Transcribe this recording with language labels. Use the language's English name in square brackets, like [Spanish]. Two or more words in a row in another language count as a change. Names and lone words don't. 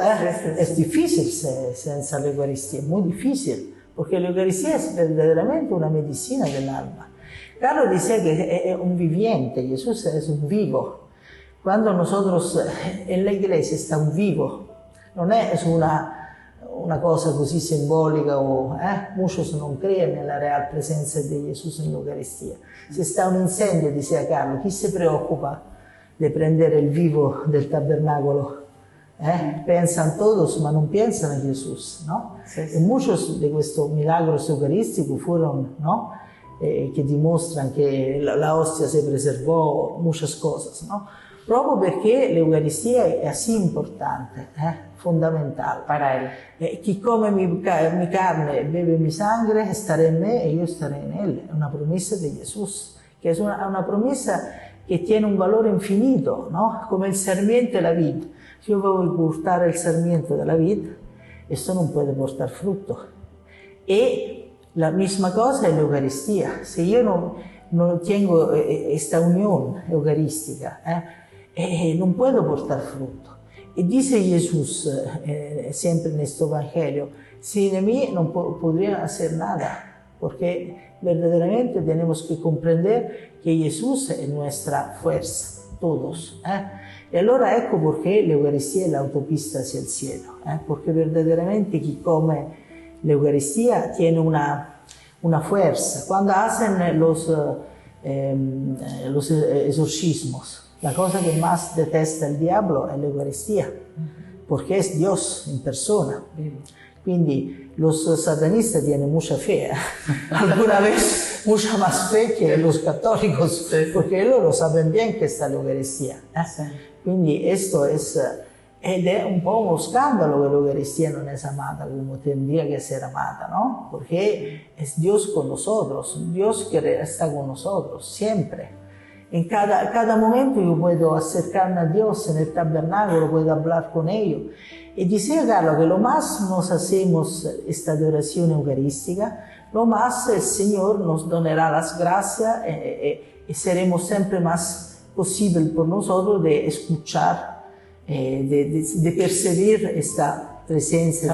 [Spanish] Es difícil sin la Eucaristía, muy difícil, porque la Eucaristía es verdaderamente una medicina del alma. Carlo dice que es un viviente, Jesús es un vivo. Cuando nosotros en la iglesia está un vivo, no es una cosa [Italian] così simbolica, [Spanish] muchos no creen en la real presencia de Jesús en la Eucaristía. Si está un incendio, decía Carlo, ¿quién se preocupa de prender el vivo del tabernáculo? Piensan todos, [Italian] ma non [Spanish] piensan a Jesús, ¿no? Sí. Y muchos de estos milagros eucarísticos fueron, ¿no? Que demuestran que la hostia se preservó, muchas cosas, ¿no? [Italian] Proprio perché l'Eucaristia è così importante, fondamentale. [Spanish] Para él. [Italian] Chi come [Spanish] mi carne [Italian] e beve [Spanish] mi sangre [Italian] starà in me e io [Spanish] staré in él. [Italian] È una promessa di Gesù, che è una promessa che tiene un valore infinito, ¿no? Come il sarmiento e la vid. Se io voglio portare il sarmiento della vid, esto non può portare frutto. E [Spanish] la misma cosa [Italian] è l'Eucaristia. Se io non tengo questa unione eucaristica, non [Spanish] puedo portar fruto. Y dice Jesús, siempre en este Evangelio, sin mí no podría hacer nada, porque verdaderamente tenemos que comprender que Jesús es nuestra fuerza, todos. Y [Italian] allora ecco perché l'Eucaristia è [Spanish] l'autopista hacia el cielo, porque verdaderamente [Italian] chi come [Spanish] l'Eucaristia tiene una fuerza. Cuando hacen los exorcismos, la cosa que más detesta el diablo es la Eucaristía, porque es Dios en persona. Quindi los satanistas tienen mucha fe, alguna vez mucha más fe que los católicos, porque ellos lo saben bien que está la Eucaristía. Quindi esto es [Italian] un po' uno scandalo [Spanish] que la Eucaristía no es amada como tendría que ser amada, ¿no? Porque es Dios con nosotros, Dios que está con nosotros siempre. En cada momento yo puedo acercarme a Dios en el tabernáculo, puedo hablar con ellos. Y decía Carlo que lo más nos hacemos esta adoración eucarística, lo más el Señor nos donará las gracias y seremos siempre más posible por nosotros de escuchar de percibir esta presencia.